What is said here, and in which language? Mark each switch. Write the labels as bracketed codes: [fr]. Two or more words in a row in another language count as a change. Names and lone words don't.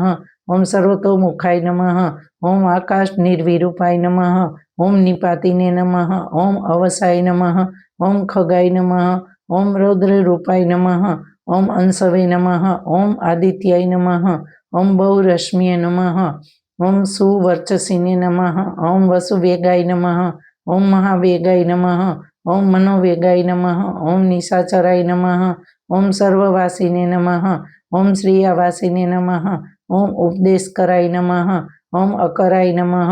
[sa] ओम सर्वतोमुखाय नमः। ओम आकाश निर्विरूपाय नमः। ओम निपातिने नमः। ओम अवसाय नमः। ओम खगाय नमः। ओम रौद्र रूपाय नमः। ओम अंशवे नमः। ओम आदित्याय नमः। ओम बहुरश्मिये नमः। ઓમ સુવર્ચસિને નમઃ. ઓમ વસુવેગાય નમઃ. ઓમ મહાવેગાય નમઃ. ઓમ મનોવેગાય નમઃ. ઓમ નિશાચરાય નમઃ. ઓમ સર્વવાસિને નમઃ. ઓમ શ્રિયાવાસિને નમઃ. ઓમ ઉપદેશકરાય નમઃ. ઓમ અકરાય નમઃ.